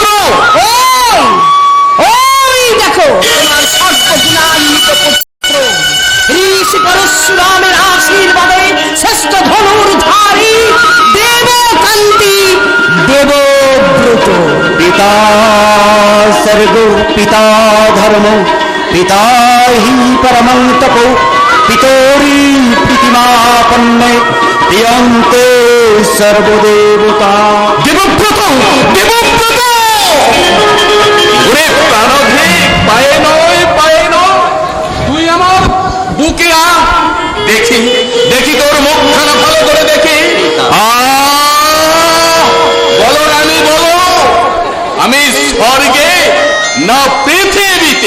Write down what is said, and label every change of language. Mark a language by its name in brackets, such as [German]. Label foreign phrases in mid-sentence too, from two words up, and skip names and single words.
[Bangla] ওই ওই দেখো তোমার সর্বগুণান্বিত পুত্র ঋষি পরশুরামের আশীর্বাদে শ্রেষ্ঠ ধনুর ধারী দেবকান্তি দেবব্রত। [Sanskrit] পিতা सर्ग पिता धर्म पिता हि परमं तपो पितोरी प्रतिमापन्ने प्रियन्ते सर्वदेवता। [Bangla] দেবব্রত দেবব্রত! ওরে প্রাণধে, পায়ে নয় পায়ে নয়, তুই আমার বুকে আ, দেখি দেখি তোর মুখখানা ভালো করে দেখি। বলো রানী বলো, আমি স্বর্গে না পৃথিবীতে?